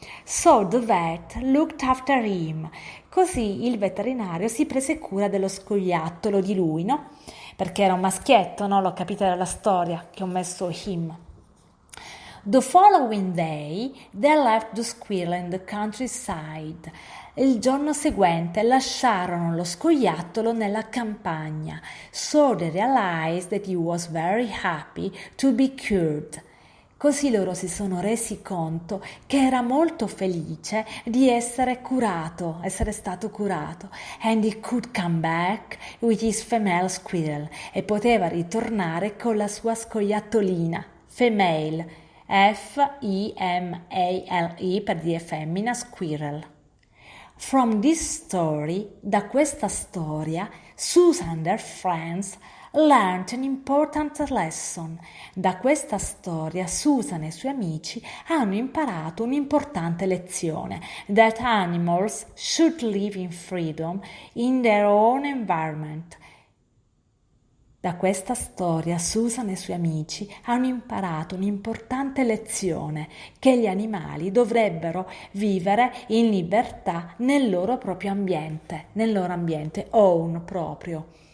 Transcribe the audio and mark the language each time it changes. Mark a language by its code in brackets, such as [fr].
[en] So the vet looked after him. [it] Così il veterinario si prese cura dello scoiattolo di lui, no? Perché era un maschietto, no? L'ho capita dalla storia che ho messo him. [en] The following day, they left the squirrel in the countryside. [it] Il giorno seguente lasciarono lo scoiattolo nella campagna. [en] So they realized that he was very happy to be cured. [it] Così loro si sono resi conto che era molto felice di essere stato curato. [en] And he could come back with his female squirrel. [it] E poteva ritornare con la sua scoiattolina, female, F-I-M-A-L-E per dire femmina, squirrel. [en] From this story, [it] da questa storia, [en] Susan and her friends learned an important lesson. [it] Da questa storia Susan e i suoi amici hanno imparato un'importante lezione. [en] That animals should live in freedom in their own environment. [it] Da questa storia Susan e i suoi amici hanno imparato un'importante lezione, che gli animali dovrebbero vivere in libertà nel loro proprio ambiente, own proprio.